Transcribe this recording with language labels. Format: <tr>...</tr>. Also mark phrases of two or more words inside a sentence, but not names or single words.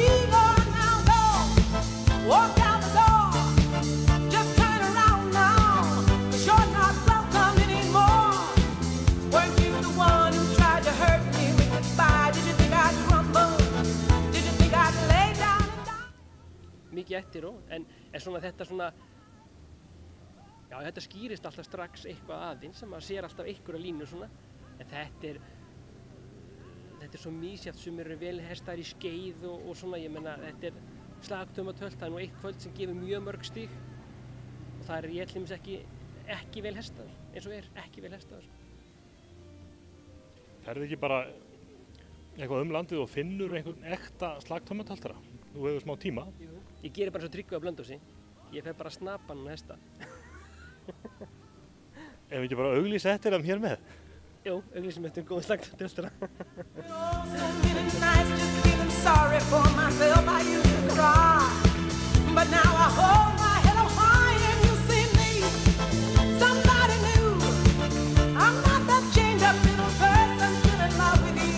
<en>Go on now, go. Walk out the door. Just turn around now. 'Cause you're not welcome anymore. Weren't you the one who tried to hurt me with goodbye? Did you think I'd crumble? Did you think I'd lay down and die?</en> <is>Mikið eftir en svona þetta svona, já þetta skýrist alltaf strax eitthvað aðeins sem maður sér alltaf einhverja línu svona, en þetta er svo misjafnt, sem eru vel hestaðir í skeið og svona, ég meina þetta er slagtömatölt, það er nú eitt kvöld sem gefur mjög mörg stig og það er ég til dæmis ekki vel hestaður, eins og ekki vel hestaður. Ferðu ekki bara eitthvað landið og finnur einhvern ekta slagtömatöltara? Þú hefur smá tíma. Ég gerir bara svo Tryggvi á Blönduósi, ég fer bara að snapa hann og hesta. Ef ekki bara auglýsa eftir þeim hér með? Jú, auglýsum eftir góða slagtöltara.</is> <en>So many nights just feeling sorry for myself. I used to cry, but now I hold my head up high and you see me. Somebody new. I'm not that chained up little person still in love with you.</en>